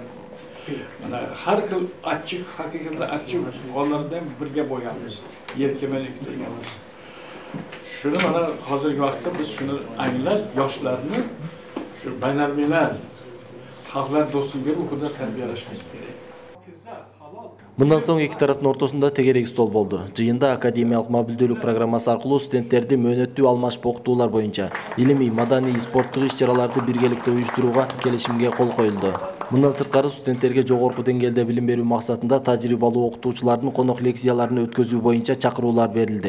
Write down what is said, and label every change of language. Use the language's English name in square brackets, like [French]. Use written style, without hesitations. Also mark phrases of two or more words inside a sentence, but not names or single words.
[Uzbek] Mana har xil achchiq, haqiqatda achchiq hollarda ham birga bo'lganmiz, yelkama-yelka turganmiz. Shuni mana hozirgi vaqtda biz shuni anglab, yoshlarni shu baynalmilal xalqlar do'stligi ruhida tarbiyalashimiz kerak. [Kyrgyz] Мындан соң эки тараптын ортосунда тегерек стол болду. Жыйында академиялык мобилдүүлүк программасы аркылуу студенттерди мөөнөттүү алмашып окутуулар боюнча илимий, маданий, спорттук иш-чараларды биргеликте уюштурууга келишимге кол коюлду. Мындан сырткары студенттерге жогорку деңгээлде билим берүү максатында тажрыйбалуу окутуучулардын конок лекцияларын өткөзүү боюнча чакыруулар берилди.